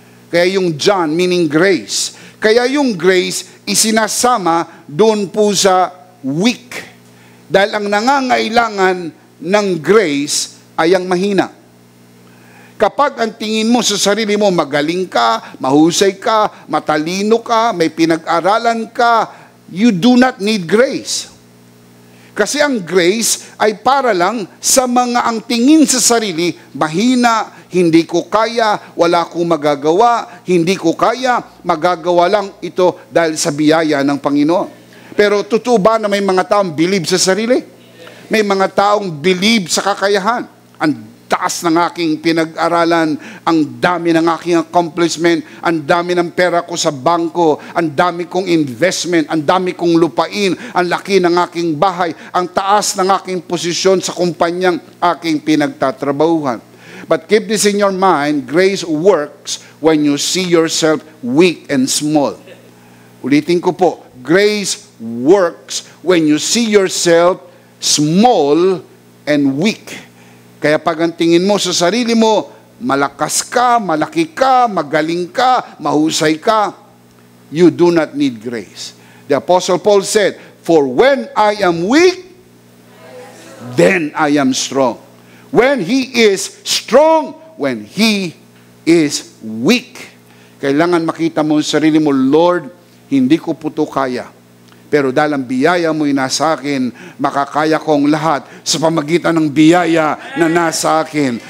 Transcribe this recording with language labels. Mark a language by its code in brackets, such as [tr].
[tl] Kaya yung John meaning grace. Kaya yung grace isinasama doon po sa weak. Dahil ang nangangailangan ng grace ay ang mahina. Kapag ang tingin mo sa sarili mo, magaling ka, mahusay ka, matalino ka, may pinag-aralan ka, [en] you do not need grace. [tl] Kasi ang grace ay para lang sa mga ang tingin sa sarili, mahina, hindi ko kaya, wala akong magagawa, hindi ko kaya, magagawa lang ito dahil sa biyaya ng Panginoon. Pero totoo ba na may mga taong believe sa sarili? May mga taong believe sa kakayahan. Ang taas ng aking pinag-aralan, ang dami ng aking accomplishment, ang dami ng pera ko sa bangko, ang dami kong investment, ang dami kong lupain, ang laki ng aking bahay, ang taas ng aking posisyon sa kumpanyang aking pinagtatrabahuhan. [en] But keep this in your mind, grace works when you see yourself weak and small. [tl] Ulitin ko po, [en] grace works when you see yourself small and weak. [tl] Kaya pag ang tingin mo sa sarili mo, malakas ka, malaki ka, magaling ka, mahusay ka, [en] you do not need grace. The Apostle Paul said, "For when I am weak, then I am strong." When he is strong, when he is weak. [tl] Kailangan makita mo sa sarili mo, Lord, hindi ko po ito kaya. Pero dahil ang biyaya mo'y nasa akin, makakaya ko ang lahat sa pamagitan ng biyaya na nasa akin.